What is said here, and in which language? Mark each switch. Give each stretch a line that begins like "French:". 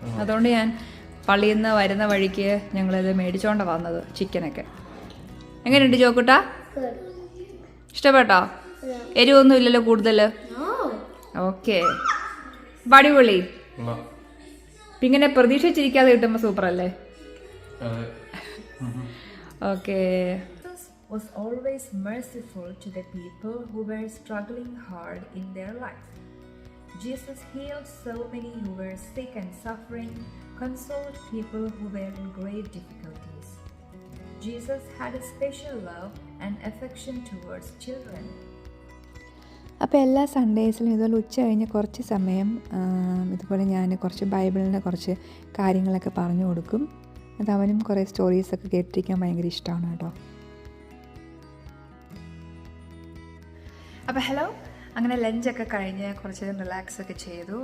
Malayalam: അതുകൊണ്ട് ഞാൻ പള്ളിയിൽ നിന്ന് വരുന്ന വഴിക്ക് ഞങ്ങളിത് മേടിച്ചോണ്ട വന്നത് ചിക്കനൊക്കെ. എങ്ങനെയുണ്ട് ജോക്കുട്ടാ? ഇഷ്ടപ്പെട്ടോ? എരിവൊന്നും ഇല്ലല്ലോ കൂടുതൽ? ഓക്കെ, അടിപൊളി. ഇങ്ങനെ പ്രതീക്ഷിച്ചിരിക്കാതെ കിട്ടുമ്പോൾ സൂപ്പർ അല്ലേ?
English: Okay. Jesus was always merciful to the people who were struggling hard in their life. Jesus healed so many who were sick and suffering, consoled people who were in great difficulties. Jesus had a special love and affection towards children.
Malayalam: അപ്പോൾ എല്ലാ സൺഡേസിലും ഇതുപോലെ ഉച്ച കഴിഞ്ഞ് കുറച്ച് സമയം ഇതുപോലെ ഞാൻ കുറച്ച് ബൈബിളിൻ്റെ കുറച്ച് കാര്യങ്ങളൊക്കെ പറഞ്ഞു കൊടുക്കും. അത് അവനും കുറേ സ്റ്റോറീസൊക്കെ കേട്ടിരിക്കാൻ ഭയങ്കര ഇഷ്ടമാണ് കേട്ടോ. അപ്പോൾ ഹലോ, അങ്ങനെ ലഞ്ചൊക്കെ കഴിഞ്ഞ് കുറച്ച് റിലാക്സ് ഒക്കെ ചെയ്തു.